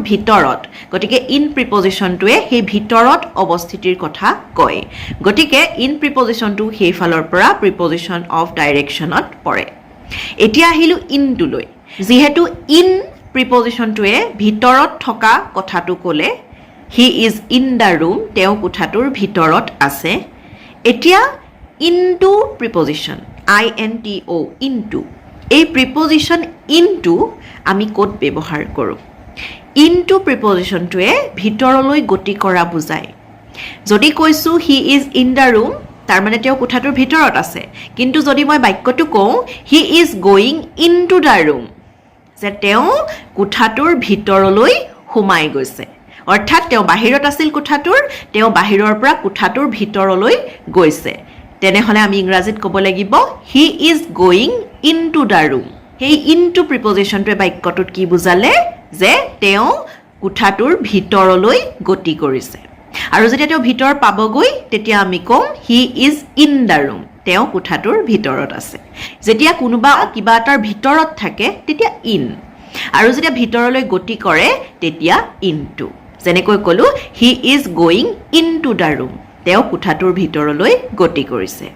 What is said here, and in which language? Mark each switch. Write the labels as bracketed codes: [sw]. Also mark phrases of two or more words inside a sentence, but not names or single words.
[as] ভিতৰত গতিকে [en] in preposition [as] সেই ভিতৰত অৱস্থিতিৰ কথা কয় গতিকে [en] in preposition [as] হেফালৰ পৰা [en] preposition of direction [as] পৰে এতিয়া আহিলো ইনটোলৈ যেহেতু [en] in preposition [as] ভিতৰত থকা কথাটো ক'লে [en] he is in the room [as] তেওঁ কোঠাটোৰ ভিতৰত আছে এতিয়া [en] into preposition INTO [as] ইনটু এই [en] preposition into [as] আমি ক'ত ব্যৱহাৰ কৰোঁ [en] into preposition [as] ভিতৰলৈ গতি কৰা বুজায় যদি কৈছো [en] he is in the room [as] তাৰ মানে তেওঁ কোঠাটোৰ ভিতৰত আছে কিন্তু যদি মই বাক্যটো কওঁ [en] he is going into the room [as] যে তেওঁ কোঠাটোৰ ভিতৰলৈ সোমাই গৈছে অৰ্থাৎ তেওঁ বাহিৰত আছিল কোঠাটোৰ তেওঁ বাহিৰৰ পৰা কোঠাটোৰ ভিতৰলৈ গৈছে তেনেহলে আমি ইংৰাজীত ক'ব লাগিব [en] he is going into the room [as] সেই [en] into preposition [as] বাক্যটোত কি বুজালে যে তেওঁ কোঠাটোৰ ভিতৰলৈ গতি কৰিছে আৰু যেতিয়া তেওঁ ভিতৰ পাবগৈ তেতিয়া আমি কম [en] he is in the room [as] তেওঁ কোঠাটোৰ ভিতৰত আছে যেতিয়া কোনোবা কিবা এটাৰ ভিতৰত থাকে তেতিয়া ইন আৰু যেতিয়া ভিতৰলৈ গতি কৰে তেতিয়া ইনটু যেনেকৈ ক'লো [en] he is going into the room [as] তেওঁ কোঠাটোৰ ভিতৰলৈ গতি কৰিছে